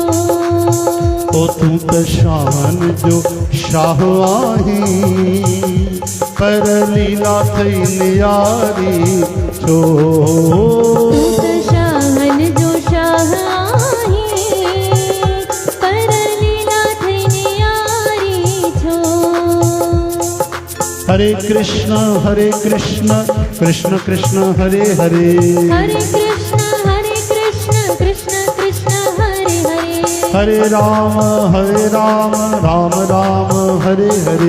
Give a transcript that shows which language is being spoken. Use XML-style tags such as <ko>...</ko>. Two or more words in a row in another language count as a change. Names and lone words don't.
<sd>ओ तूं त शान जो शाह आहीं, पर लीला थई नियारी छो। तूं त शाहन जो शाह आहीं, पर लीला थई नियारी छो।</sd> <sa>हरे कृष्ण कृष्ण कृष्ण हरे हरे, हरे कृष्ण कृष्ण कृष्ण हरे हरे, हरे राम राम राम हरे हरे,</sa>